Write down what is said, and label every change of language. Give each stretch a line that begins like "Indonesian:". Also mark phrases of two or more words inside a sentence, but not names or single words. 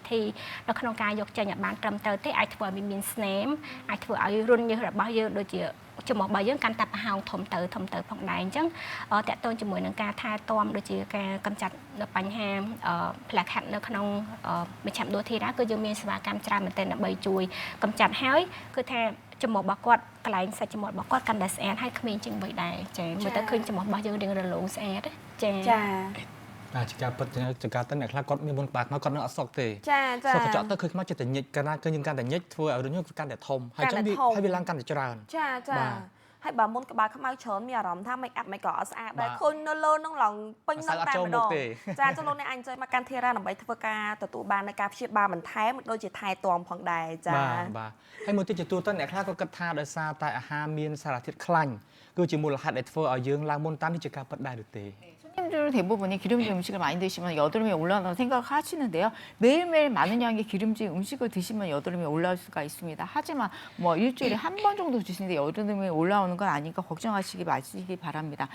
Khmer: ធីនៅក្នុងការយកចេញឲ្យបានត្រឹមត្រូវទេអាចធ្វើឲ្យមានស្នាមអាចធ្វើឲ្យរុនញើសរបស់យើងដូចជា ចំមករបស់យើងកាន់តែប្រហោងធំទៅផងដែរអញ្ចឹងតើតើជាមួយនឹងការថែទាំដូចជាការកម្ចាត់នៅបញ្ហាផ្លាខាត់នៅក្នុងមជ្ឈមណ្ឌលធីរ៉ាគឺយើងមានសេវាកម្មច្រើនមែនទែនដើម្បីជួយកម្ចាត់ហើយគឺថាចំមករបស់គាត់កន្លែងសាច់ចំមករបស់គាត់កាន់តែស្អាតហើយក្មេងជាងវ័យដែរចា៎មើលទៅឃើញចំមករបស់យើងរៀងរលោងស្អាតចា ជាការពិតជាការទៅអ្នកខ្លះគាត់មានមុនក្បាលខ្មៅគាត់នឹងអត់សុកទេ ចា សុកកញ្ចក់ទៅឃើញខ្មៅចិត្តតែញិចកាលណាឃើញយើងកាន់តែញិចធ្វើឲ្យរឿងយើងកាន់តែធំហើយចឹងវាឡើងកាន់តែច្រើនចា ហើយបើមុនក្បាលខ្មៅច្រើនមានអារម្មណ៍ថា
English: make up
Khmer: មិនក៏អត់ស្អាតដែរឃើញនៅលើនឹងឡងពេញនឹងតែម្ដងចាចូលលោកអ្នកអញ្ជើញមកកាន់ធីរ៉ាដើម្បីធ្វើការទទួលបាននៅការព្យាបាលបន្ថែមដូចជាថែទាំផងដែរចាបាទហើយមួយទៀតជាទូទៅអ្នកខ្លះក៏គិតថាដោយសារតែអាហារមានសារធាតុខ្លាញ់គឺជាមូលហេតុដែលធ្វើឲ្យយើងឡើងមុនតាមនេះជាការពិតដែរឬទេ
Korean: 손님들 분들 대부분이 기름진 음식을 많이 드시면 여드름이 올라온다고 생각을 하시는데요. 매일매일 많은 양의 기름진 음식을 드시면 여드름이 올라올 수가 있습니다. 하지만 뭐 일주일에 한 번 정도 드시는데 여드름이 올라오는 건 아니니까 걱정하시기 마시기 바랍니다.